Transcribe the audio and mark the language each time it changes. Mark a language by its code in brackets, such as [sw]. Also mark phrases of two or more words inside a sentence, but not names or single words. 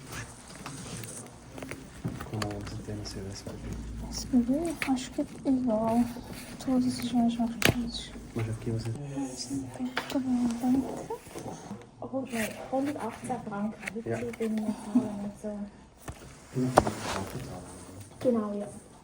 [pt] Posso ver? Acho que é igual. Todos os mais marcados. Mas aqui você... Tudo bem. [de] 118 Franken. Wie viel bin ich zahlen? Also, Genau. genau, ja.